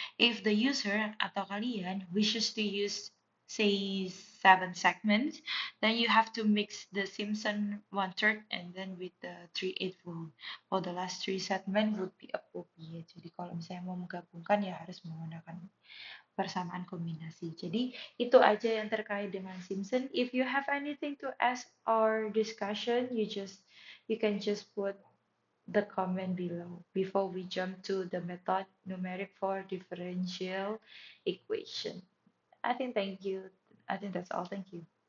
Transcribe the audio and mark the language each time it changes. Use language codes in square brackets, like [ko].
[en] If the user [id] atau kalian [en] wishes to use say 7 segments, then you have to mix the Simpson 1/3 and then with the 3/8 whole. For the last 3 segment would be appropriate. [id] Jadi kalau misalnya mau menggabungkan ya harus menggunakan persamaan kombinasi. Jadi itu aja yang terkait dengan Simpson. [en] If you have anything to ask or discussion, you can just put the comment below before we jump to the method numeric for differential equation. I think thank you. I think that's all. Thank you.